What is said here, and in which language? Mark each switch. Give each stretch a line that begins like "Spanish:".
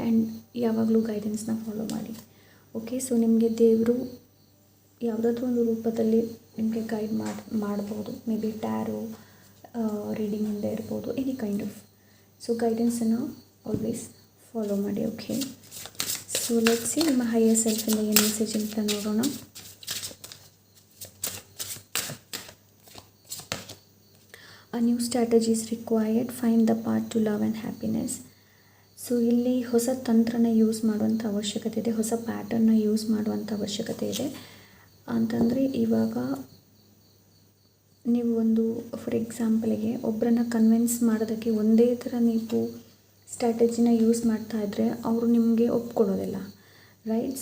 Kannada: And ಯಾವಾಗಲೂ ಗೈಡೆನ್ಸ್ನ follow ಮಾಡಿ. Okay, so ನಿಮಗೆ ದೇವರು ಯಾವುದಾದ್ರೂ ಒಂದು ರೂಪದಲ್ಲಿ ನಿಮಗೆ ಗೈಡ್ ಮಾಡ್ಬೋದು. ಮೇ ಬಿ ಟ್ಯಾರೋ ರೀಡಿಂಗಿಂದ ಇರ್ಬೋದು, any kind of. So ಗೈಡೆನ್ಸನ್ನು always follow ಮಾಡಿ.
English: okay, so let's see
Kannada: ನಿಮ್ಮ ಹೈಯರ್ ಸೆಲ್ಫಿಂದ ಏನು ಮೆಸೇಜ್ ಅಂತ ನೋಡೋಣ.
English: A new strategy is required. Find the path to love and happiness.
Kannada: So ಇಲ್ಲಿ ಹೊಸ ತಂತ್ರನ ಯೂಸ್ ಮಾಡುವಂಥ ಅವಶ್ಯಕತೆ ಇದೆ, ಹೊಸ ಪ್ಯಾಟರ್ನ್ನ ಯೂಸ್ ಮಾಡುವಂಥ ಅವಶ್ಯಕತೆ ಇದೆ. ಅಂತಂದರೆ ಇವಾಗ ನೀವು ಒಂದು ಫಾರ್ ಎಕ್ಸಾಂಪಲಿಗೆ ಒಬ್ಬರನ್ನ ಕನ್ವಿನ್ಸ್ ಮಾಡೋದಕ್ಕೆ ಒಂದೇ ಥರ ನೀವು ಸ್ಟ್ರಾಟಜಿನ ಯೂಸ್ ಮಾಡ್ತಾ ಇದ್ದರೆ ಅವರು ನಿಮಗೆ ಒಪ್ಕೊಳ್ಳೋದಿಲ್ಲ, ರೈಟ್?